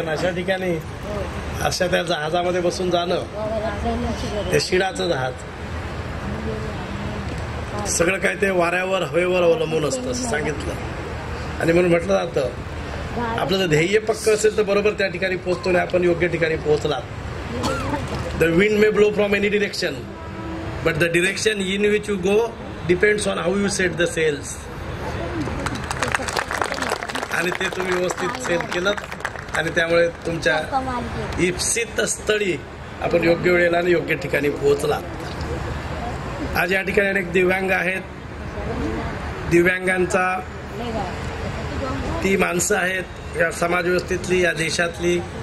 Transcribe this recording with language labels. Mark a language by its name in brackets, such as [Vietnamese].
[Marathi] कारण अशा ठिकाणी अशा त्या जहाजामध्ये बसून जाणं, ते शिडाचं जहाज, सगळं काय ते वाऱ्यावर हवेवर अवलंबून असतं असं सांगितलं. आणि म्हणून म्हटलं जातं आपलं जर ध्येय पक्क असेल तर बरोबर त्या ठिकाणी पोहोचतो. आणि आपण योग्य ठिकाणी पोहोचलात. [English] The wind may blow from any direction but the direction in which you go depends on how you set the sails. [Marathi] आणि ते तुम्ही व्यवस्थित सेल केलं आणि त्यामुळे तुमच्या इप्सित स्थळी आपण योग्य वेळेला आणि योग्य ठिकाणी पोहोचला. आज या ठिकाणी अनेक दिव्यांग आहेत. दिव्यांगांचा ती माणसं आहेत या समाज व्यवस्थेतली, या देशातली.